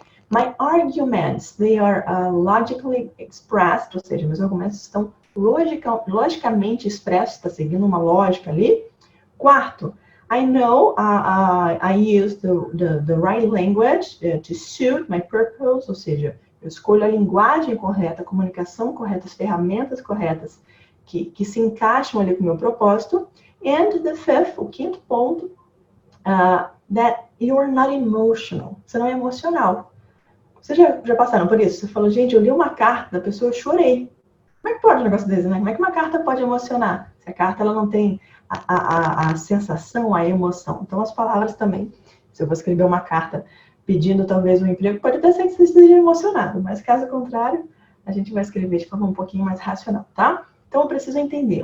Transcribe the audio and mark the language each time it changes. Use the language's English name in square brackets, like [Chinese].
[English] My arguments, they are logically expressed, [Portuguese] ou seja, meus argumentos estão logicamente expressos, está seguindo uma lógica ali. Quarto, [English] I know I use the right language to suit my purpose, [Portuguese] ou seja, eu escolho a linguagem correta, a comunicação correta, as ferramentas corretas que se encaixam ali com o meu propósito. [English] And the fifth, [Portuguese] o quinto ponto, [English] that you are not emotional. [Portuguese] Você não é emocional. Vocês já passaram por isso? Você falou, gente, eu li uma carta da pessoa, eu chorei. Como é que pode um negócio desse, né? Como é que uma carta pode emocionar? Se a carta ela não tem a sensação, a emoção. Então, as palavras também. Se eu vou escrever uma carta pedindo talvez um emprego, pode até ser que você esteja emocionado, mas caso contrário, a gente vai escrever de forma um pouquinho mais racional, tá? Então, eu preciso entender.